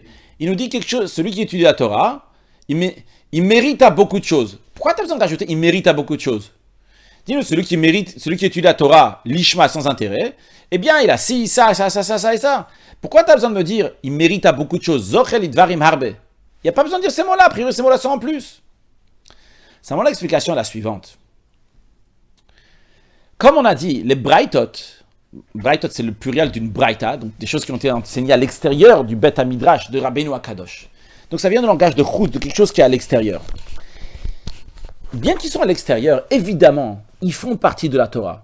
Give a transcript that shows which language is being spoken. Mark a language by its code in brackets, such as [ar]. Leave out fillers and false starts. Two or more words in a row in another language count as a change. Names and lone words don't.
[fr] Il nous dit quelque chose, celui qui étudie la Torah, il mérite à beaucoup de choses. Pourquoi tu as besoin d'ajouter il mérite à beaucoup de choses? Dis-nous, celui qui étudie la Torah, l'ishma sans intérêt, eh bien, il a ci, ça et ça. Pourquoi tu as besoin de me dire il mérite à beaucoup de choses? [he] זוכה לדברים הרבה. [fr] Il n'y a pas besoin de dire ces mots-là, a priori, ces mots-là sont en plus. Simplement, l'explication est la suivante. Comme on a dit, les braïtot c'est le pluriel d'une braïta, donc des choses qui ont été enseignées à l'extérieur du [he] בית המדרש [fr] de Rabbeinu HaKadosh. Donc ça vient du langage de chut, de quelque chose qui est à l'extérieur. Bien qu'ils soient à l'extérieur, évidemment, ils font partie de la Torah.